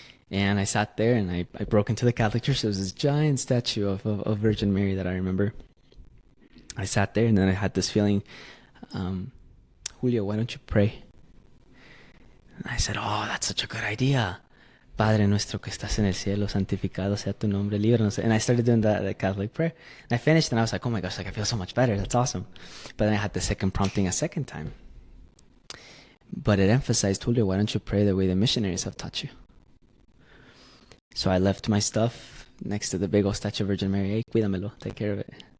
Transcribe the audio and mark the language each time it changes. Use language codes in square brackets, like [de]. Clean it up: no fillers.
[en] And I sat there and I broke into the Catholic church. There was this giant statue of Virgin Mary that I remember. I sat there and then I had this feeling, Julio, why don't you pray? And I said, oh, that's such a good idea. [es] Padre nuestro que estás en el cielo, santificado sea tu nombre, líbranos. [en] And I started doing the Catholic prayer. And I finished and I was like, oh my gosh, like I feel so much better. That's awesome. But then I had the second prompting a second time. But it emphasized, Julio, why don't you pray the way the missionaries have taught you? So I left my stuff next to the big old statue of Virgin Mary. Hey, [es] cuídamelo, [en] take care of it.